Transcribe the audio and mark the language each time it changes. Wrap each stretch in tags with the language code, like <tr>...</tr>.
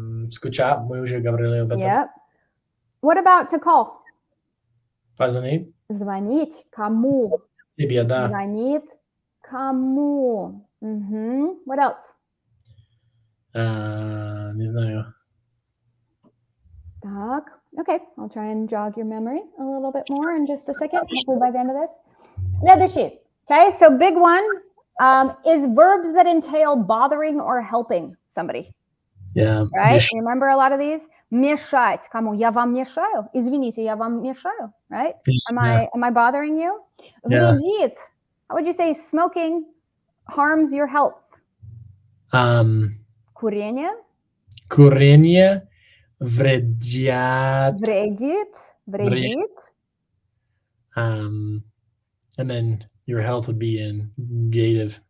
<ru>Скучать, мы уже говорили об этом.</ru> <en>Yep. What about to call?</en> <ru>Позвонить. Звонить кому? Тебе, да. Звонит кому?</ru> <en>What else?</en> <ru>Не знаю.</ru> <en>Так, okay, I'll try and jog your memory a little bit more in just a second, hopefully by the end of this.</en> <ru>Следующий.</ru> <en>Okay, so big one is verbs that entail bothering or helping somebody,</en> <ru>Я</ru> <en>right?</en> <ru>меш-</ru> <en>You remember a lot of these?</en> <ru>Мешать. Кому? Я вам мешаю? Извините, я вам мешаю, right?</ru> <en>Am Yeah. I bothering you? Yeah.</en> <ru>Вредит.</ru> <en>How would you say smoking harms your health?</en> <ru>Курение. Курение вредят. Вредит. Вредит.</ru> <en>And then your health would be in dative.</en>